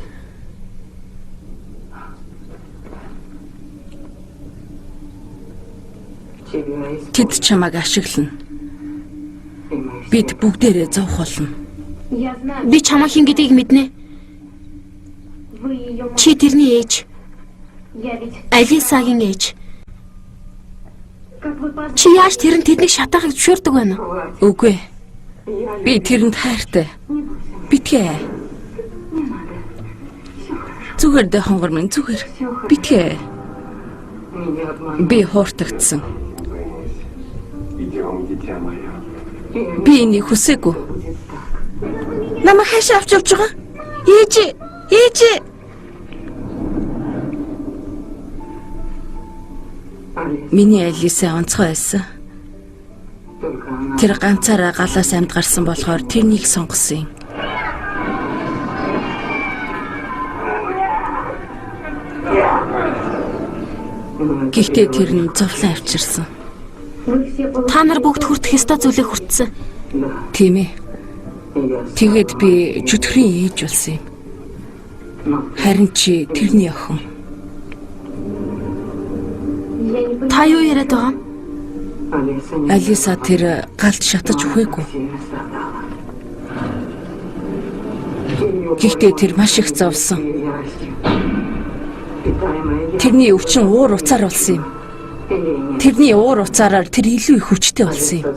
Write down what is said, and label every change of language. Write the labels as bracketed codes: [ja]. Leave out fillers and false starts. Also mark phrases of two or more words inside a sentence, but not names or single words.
[mn] Тэд чамайг ашиглана. Бид бүгдээрээ зовх болно. [ru] Я знаю, [mn] Би чамаа хин гэдгийг мэднэ. [ru] вы ее мать. [mn] Чи тэрний ээж, [ru] Я ведь... [mn] Алисагийн ээж. [ru] Как вы позволили? [mn] Чи яаж тэрэн тэднийг шатаахыг зөвшөөрдөг байна уу? Үгүй. Би тэрэнд хайртай. Битгээ. Зүгээр дэ хонгор минь зүгээр. Битгээ. Би хууртагдсан. [ru] Идем, дитя мое. [mn] Би энийг хүсээгүй. Намайг хаашаа авч явж байгаа? Ээж. Миний Алиса онцгой байсан. Тэр ганцаараа галаас амьд гарсан болохоор тэрнийг сонгосон юм. Гэхдээ тэр нь зовлон авчирсан. [ru] Вы все получили... [mn] Та нар бүгд хүртэх ёстой зүйлээ хүртсэн. Тийм ээ. Тэгээд би чөтгөрийн ээж болсон юм. Харин чи тэрний охин. [ru] Я не понимаю. [mn] Та юу яриад байгаа юм? Алиса тэр галд шатаж өгөөгүй. Гэхдээ тэр маш их зовсон. Тэрний өвчин уур уцаар болсон юм. Тэрний уур уцаараар тэр илүү их хүчтэй болсон юм.